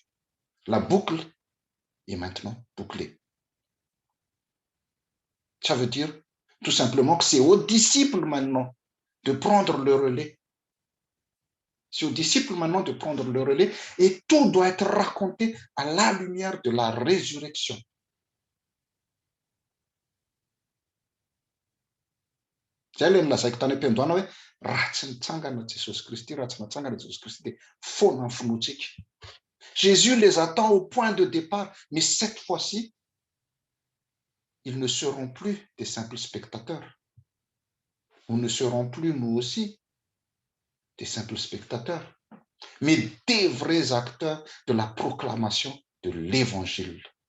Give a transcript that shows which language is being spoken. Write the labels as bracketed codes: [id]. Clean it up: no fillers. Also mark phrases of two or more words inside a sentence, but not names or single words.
[fr] La boucle est maintenant bouclée. Ça veut dire tout simplement que c'est aux disciples maintenant de prendre le relais. C'est aux disciples maintenant de prendre le relais et tout doit être raconté à la lumière de la résurrection. [mg] Zay le nilazaiko tany am-piandohana hoe raha tsy nitsangana Jesosy Kristy, raha tsy natsangana Jesosy Kristy dia foana ny finoantsika. [fr] Jésus les attend au point de départ, mais cette fois-ci, ils ne seront plus des simples spectateurs. Nous ne serons plus, nous aussi, des simples spectateurs, mais des vrais acteurs de la proclamation de l'Évangile.